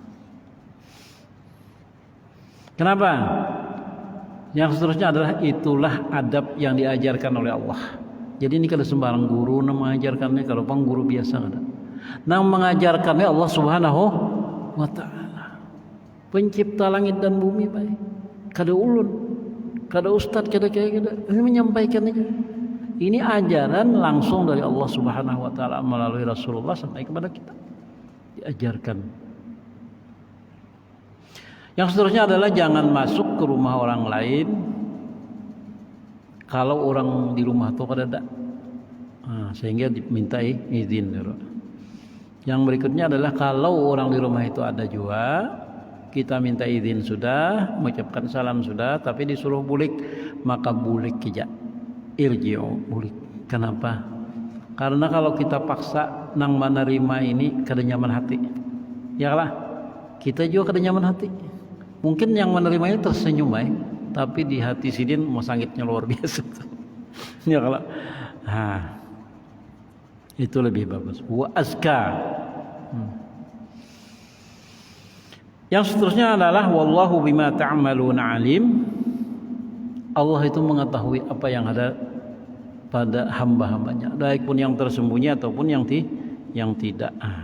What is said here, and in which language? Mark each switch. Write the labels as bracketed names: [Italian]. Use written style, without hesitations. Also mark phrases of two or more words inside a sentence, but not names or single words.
[Indonesian] Kenapa? Yang seterusnya adalah itulah adab yang diajarkan oleh Allah. Jadi ini kalau sembarang guru mengajarkannya, kalau guru biasa ada. Nah, mengajarkannya Allah [Arabic] سبحانه وتعالى. [Indonesian] Pencipta langit dan bumi baik. [Banjar] Kada ulun, kada ustad, kada ini menyampaikan aja. [Indonesian] Ini ajaran langsung dari Allah [Arabic] سبحانه وتعالى [Indonesian] melalui Rasulullah sampai kepada kita. Diajarkan. Yang seterusnya adalah jangan masuk ke rumah orang lain kalau orang di rumah itu kada ada, sehingga dimintai izin. Yang berikutnya adalah kalau orang di rumah itu ada juga, kita minta izin sudah, mengucapkan salam sudah, tapi disuruh bulik, maka bulik saja. [Banjar] Irji'u, bulik. Kenapa? Karena kalau kita paksa nang menerima ini kada nyaman hati. Ya lah, kita juga kada nyaman hati. [Indonesian] Mungkin yang menerimanya tersenyum tapi di hati sidin mau sangitnya luar biasa. Ya kalau itu lebih bagus. [Arabic] وأزكى. [Indonesian] Yang seterusnya adalah [Arabic] والله بما تعملون عليم. [Indonesian] Allah itu mengetahui apa yang ada pada hamba-hambanya, baik pun yang tersembunyi ataupun yang tidak.